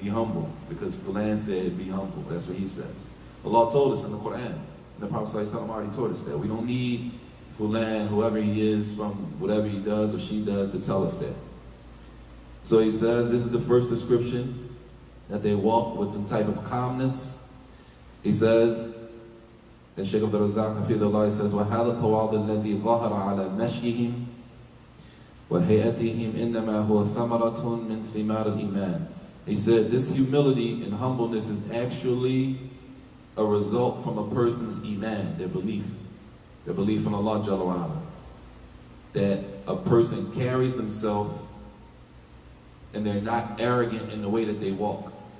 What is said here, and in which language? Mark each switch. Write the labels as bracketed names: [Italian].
[English] Be humble, because Fulan said be humble. That's what he says. Allah told us in the Quran, and the Prophet ﷺ already taught us that. We don't need Fulan, whoever he is, from whatever he does or she does, to tell us that. So he says, this is the first description, that they walk with some type of calmness. He says, and Shaykh Abdul Razak Hafidullah says, [Arabic] وَهَذَا التَّوَاضُ الَّذِي ظَهَرَ عَلَى مَشْيِهِمْ وَهَيَئَتِهِمْ إِنَّمَا هُوَ ثَمَرَةٌ مِنْ ثِمَارِ الْإِيمَانِ. [English] He said, this humility and humbleness is actually a result from a person's iman, their belief in Allah Jalla wa Ala. That a person carries themselves and they're not arrogant in the way that they walk.